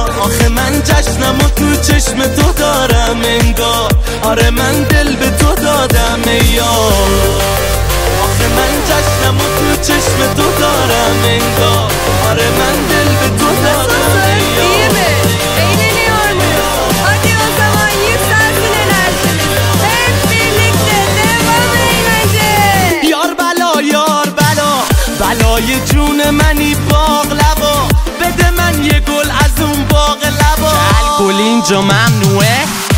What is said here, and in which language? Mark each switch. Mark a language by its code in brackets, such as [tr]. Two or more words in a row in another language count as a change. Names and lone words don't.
[fa] آخه من جشنم و تو چشم تو دارم انگار، آره من دل به تو دادم یار. آخه من جشنم و تو چشم تو دارم انگار، آره من دل به تو دادم یار. [tr] Hadi o zaman yükselsin enerjimiz, hep birlikte devam eğlence. [fa] یار بلا بلای جون منی باقلوا، بده من یه گل از اون باقلوا. الکل اینجا ممنوعه